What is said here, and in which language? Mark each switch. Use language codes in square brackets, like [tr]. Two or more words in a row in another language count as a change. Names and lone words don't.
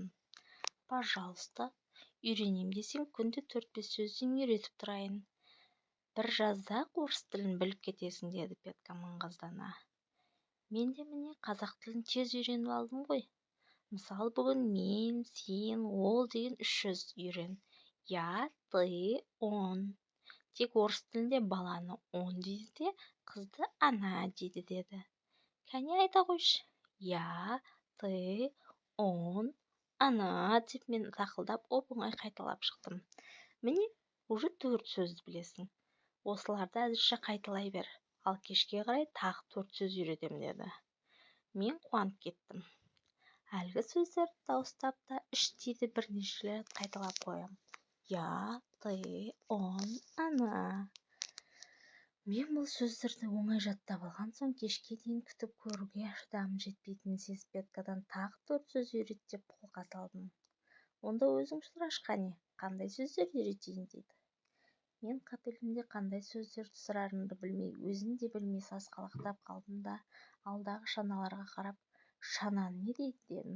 [kk] Пожалуйста, үйренем десең, күнде 4-5 сөзден үйретіп тұрайын. Бір жазда-ақ орыс тілін біліп кетесің, деді Петька маңғаздана. Мен де міне қазақ тілін тез үйреніп алдым ғой. Мысалы, бүгін мен, сен, ол деген 3 сөз үйрен. [ru] Я, ты, он. [kk] Тек орыс тілінде баланы он дейді де, қызды ана дейді, деді. Кәне айта қойшы. [ru] Я, ты, он, [kk] ана деп мен тақылдап оп-оңай қайталап шықтым. Міне, уже 4 сөзді білесің. Осыларды әзірше қайталай бер, ал кешке қарай тағы 4 сөз үйретем, деді. Мен қуанып кеттім. Әлгі сөздерді дауыстап та іштей де бірнеше рет қайталап қоям. [ru] Я, ты, он, ана. [kk] Мен бұл сөздерді оңай жаттап алған соң кешке дейін күтіп көруге шыдамым жетпейтінін сезіп Петькадан тағы 4 сөз үйрет деп қолға салдым. Онда өзің сұрашы қане, қандай сөздерді үйретейін, дейді. Мен қапелімде қандай сөздерді сұрарымды білмей, өзім де білмей сасқалақтап қалдым да, алдағы шаналарға қарап, шананы не дейді, дедім.